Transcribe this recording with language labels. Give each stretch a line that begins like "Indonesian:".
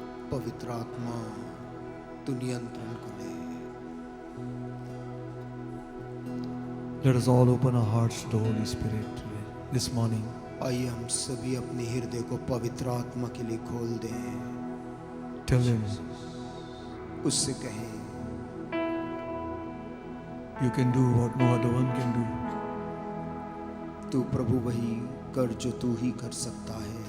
Hindi: पवित्र आत्मा तू नियंत्रण को ले।
English: Let us all open our hearts to the Holy Spirit this morning.
Hindi: आइए हम सभी अपने हृदय को पवित्र आत्मा के लिए खोल दें।
English: Tell him
Hindi: उससे कहें,
English: you can do what no other one can do.
Hindi: तू प्रभु वही कर जो तू ही कर सकता है।